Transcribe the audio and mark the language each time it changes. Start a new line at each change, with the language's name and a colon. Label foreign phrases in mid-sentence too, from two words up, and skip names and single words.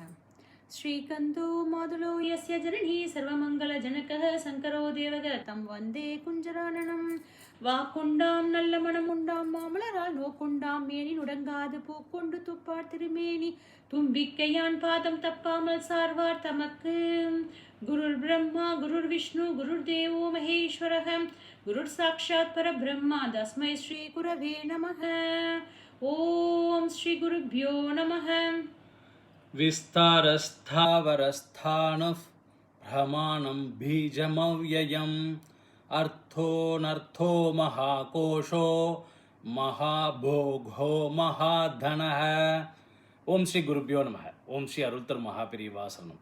Sanskrit: ஸ்ரீகந்தோ மாதுலோ யஸ்ய ஜனனி சர்வமங்கலஜனகः சங்கரோ தேவக தம் வந்தே குஞ்சரானனம்.
Tamil: வாக்குண்டாம் நல்ல மனமுண்டாம் மாமலரால் நோக்குண்டாம் மேனி நுடங்காது பூக்கொண்டு துப்பார் திருமேனி தும்பிக்கையான் பாதம் தப்பாமல் சார்வார் தமக்கு.
Sanskrit: குருர் பிரம்மா குருர் விஷ்ணு குருர் தேவோ மகேஸ்வரः குருர் சாக்ஷாத் பரபிரம்மா தஸ்மை ஸ்ரீ குரவே நமः. ஓம் ஸ்ரீ குருபியோ நமः. விஸ்தாரஸ்தாவரஸ்தானுஃ பிரமாணம் பீஜமவ்யயம் அர்த்தோனர்த்தோ மகாகோஷோ மகாபோகோ மகாதனஹ. ஓம் ஸ்ரீ குருபியோ நமः. ஓம் ஸ்ரீ
Tamil: அருள் தரும்
Sanskrit: மகாபிரிவா சரணம்.